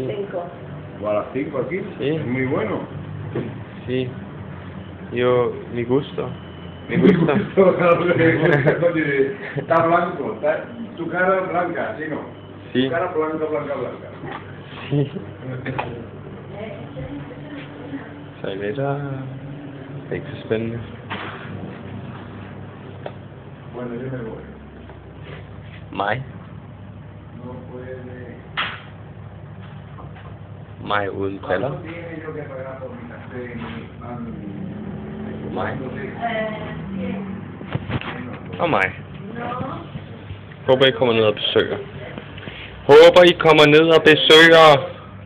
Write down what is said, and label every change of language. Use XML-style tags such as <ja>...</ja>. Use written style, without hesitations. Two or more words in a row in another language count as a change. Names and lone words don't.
<es>5. O a las 5 aquí. Sí. Es muy bueno. Sí. Yo, mi gusto. Me gusta. Está blanco, tu cara blanca, ¿sí no? Sí. Tu cara blanca. Sí.</es> <da>Så det er ikke så spændende.</da> <es>Bueno, yo me voy. Mig. No puede.</es> <da>Mig uden briller.</da> <es>¿Cuánto tiene yo que pagar por mi café y mi Mig. pan?</es> <da>Og mig. Håber I kommer ned og besøger. Håber I kommer ned og besøger.</da>